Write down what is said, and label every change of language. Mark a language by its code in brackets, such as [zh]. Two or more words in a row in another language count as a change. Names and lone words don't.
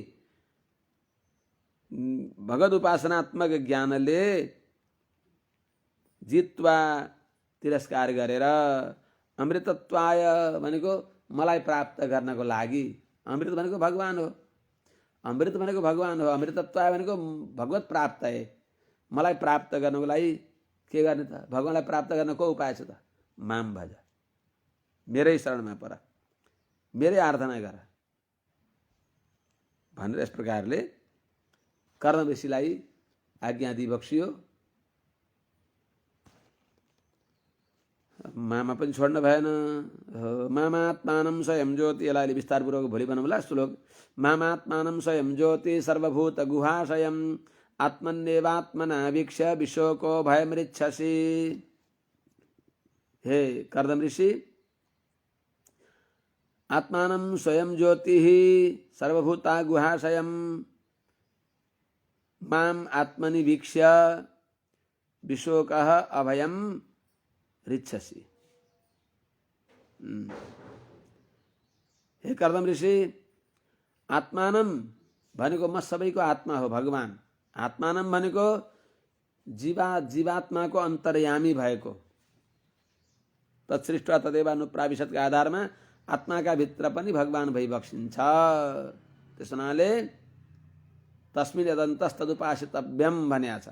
[ne] भगवत उपासनात्मक ज्ञानले जित्वा, तिरस्कार गरेर, अमृतत्वाय भनेको मलाई प्राप्त गर्नको लागि, अमृत भनेको भगवान हो, अमृत भनेको भगवान हो, अमृतत्वाय भनेको भगवत प्राप्त है। मलाई प्राप्त गर्नको लागि के गर्ने त? भगवानलाई प्राप्त गर्न को उपाय छ त? [sa] माम भज, [ne] मेरै शरणमा पर, मेरै आराधना गर भनेर यस प्रकारले कर्दम ऋषिलाई आज्ञा दिइबक्सियो। मामा पनि छोड्न भएन। [sa] मामात्मानं स्वयं ज्योति, [ne] यसलाई अहिले विस्तारपूर्वक भोलि बनाउँला श्लोक। [sa] मामात्मानं स्वयं ज्योति सर्वभूत गुहाशयम् आत्मन्येवात्मना वीक्ष्य विशोको भयमृच्छसि। हे कर्दम ऋषि, आत्मानं स्वयं ज्योति सर्वभूता गुहाशयम माम आत्मनि वीक्ष्य विशोकः अभयम ऋच्छसि। [ne] हे कर्दम ऋषि, आत्मानं भनेको म सबैको आत्मा हो भगवान। आत्मानं भनेको जीवात्माको अन्तर्यामी भएको, [sa] तत्सृष्ट तदेवानुप्राविशतका [ne] आधारमा आत्माका भित्र पनि भगवान भइबक्सिन्छ। त्यस हुनाले [sa] तस्मिन् यदन्तस्तदुपासितव्यम [ne] भनेको छ।